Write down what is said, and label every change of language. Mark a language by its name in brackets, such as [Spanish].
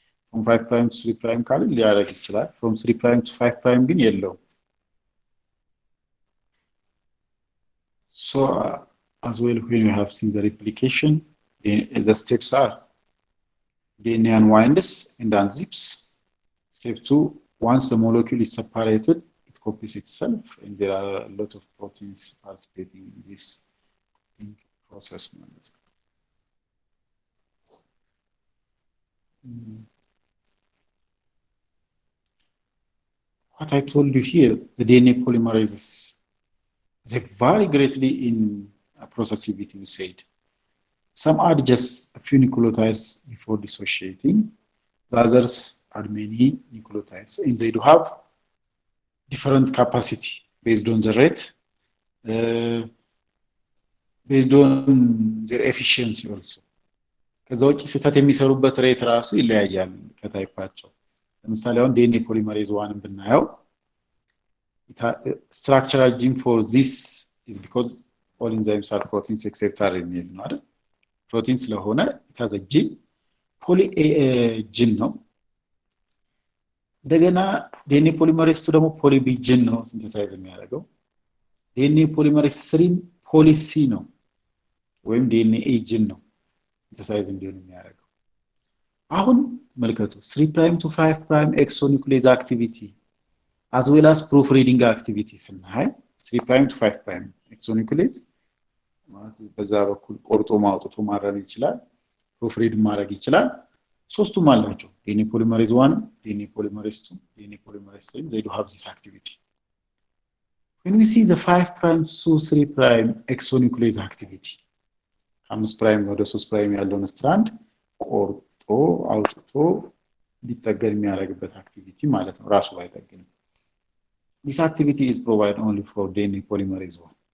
[English] From 5' to 3' [Amharic] ካለ ሊያደርግ ይችላል. [English] From 3' to 5' [Amharic] ግን የለውም. [English] So as well, when you have seen the replication, the steps are DNA unwinds and unzips. Step 2, once the molecule is separated, it copies itself, and there are a lot of proteins participating in this process. What I told you here, the DNA polymerases, they vary greatly in processivity, we said. Some add just a few nucleotides before dissociating. The others add many nucleotides, and they do have different capacity based on the rate, based on their efficiency also. [Amharic] ከዛ ውጪ ስህተት የሚሰሩበት ሬት ራሱ ይለያያል ከታይፓቸው። ለምሳሌ አሁን ዲኤንኤ ፖሊመሬዝ 1 ብናየው [English] structural gene for this is because all enzymes are proteins except RNA [Amharic] ነው አይደል? ፕሮቲን ስለሆነ [English] it has a gene [Amharic] poly gene ነው። እንደገና ዲኤንኤ ፖሊመሬዝ 2 ደግሞ ፖሊ ቢ gene ነው ሲንተሳይዝ የሚያደርገው። ዲኤንኤ ፖሊመሬዝ 3 ፖሊ ሲ ነው ወይም ዲኤንኤ gene ነው ሲንተሳይዝ እንዲሆን የሚያደርገው። አሁን መልከቱ [English] 3 prime to 5 prime exonuclease activity as well as proofreading activity [Amharic] ስናይ 3 prime to 5 prime exonuclease ማለት በዛ በኩል ቆርጦ ማውጣቱ ማረም ይችላል፣ proofread ማድረግ ይችላል። ሶስቱም አላቸው ዲኤንኤ ፖሊመሬዝ 1 ዲኤንኤ ፖሊመሬዝ 2 ዲኤንኤ ፖሊመሬዝ 3 [English] they do have this activity. When we see the 5 prime to 3 prime exonuclease activity 5 prime ወደ 3 prime [Amharic] ያለውን ስትራንድ ቆርጦ አውጥቶ ሊጠገን የሚያደርግበት አክቲቪቲ ማለት ነው ራሱ ባይጠገን። [English] This activity is provided only for DNA polymerase 1.